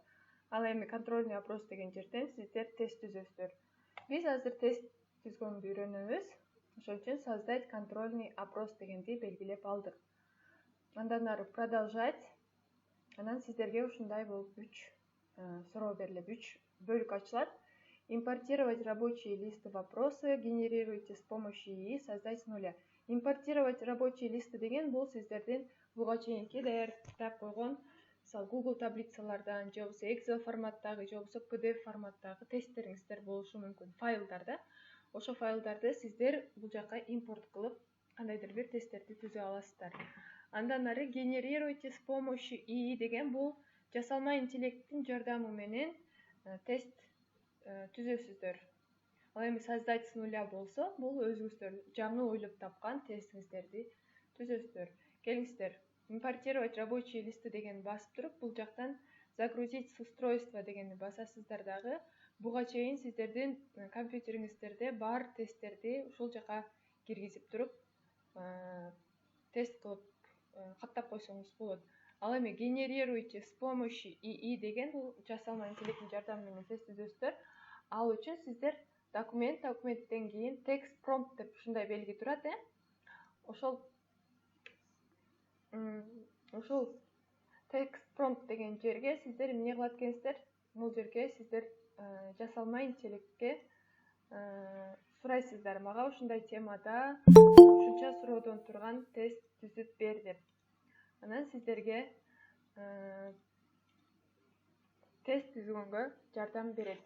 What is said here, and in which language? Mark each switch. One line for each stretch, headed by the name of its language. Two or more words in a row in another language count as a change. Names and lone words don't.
Kyrgyz: Ал эми
Russian: контрольный опрос
Kyrgyz: деген жерден сиздер тест түзөсүздөр. Биз азыр тест түзгөндү үйрөнөбүз. Ошол үчүн
Russian: создать контрольный опрос
Kyrgyz: дегенди белгилеп алдык. Андан ары продолжать. Анан сиздерге ушундай болуп 3 суроо берилет, 3 бөлүк ачылат.
Russian: Импортировать рабочие листы вопросы, генерируйте с помощью ИИ, создать с нуля. Импортировать рабочие листы
Kyrgyz: деген бул сиздердин буга чейинки даярдап койгон, мисалы Google таблицалардан, же болбосо Excel форматтагы, же болбосо PDF форматтагы тесттериңиздер болушу мүмкүн, файлдар да. Ошо файлдарды сиздер бул жака импорт кылып, кандайдыр бир тесттерди түзө аласыздар. Андан ары
Russian: генерируйте с помощью ИИ
Kyrgyz: деген бул жасалма интеллекттин жардамы менен тест түзөсүздөр. Ал эми
Russian: создать с нуля
Kyrgyz: болсо, бул өзүңүздөр жаңы ойлоп тапкан тестиңиздерди түзөсүздөр. Келиңиздер,
Russian: импортировать рабочие листы
Kyrgyz: деген басып туруп, бул жактан
Russian: загрузить с устройства
Kyrgyz: дегенди басасыздар дагы. Буга чейин сиздердин компьютериңиздерде бар тесттерди ушул жака киргизип туруп, тест кылып каттап койсоңуз болот. Ал эми
Russian: генерируйте с помощью ИИ
Kyrgyz: деген бул жасалма интеллекттин жардамы менен тест түзөсүздөр. Ал үчүн сиздер документтен кийин
English: text prompt
Kyrgyz: деп ушундай белги турат, ошол
English: text prompt
Kyrgyz: деген жерге сиздер эмне кылат экенсиздер? Бул жерге сиздер жасалма интеллектке сурайсыздар, мага ушундай темада ушунча суроодон турган тест түзүп бер деп. Анан сиздерге тест түзгөнгө жардам берет.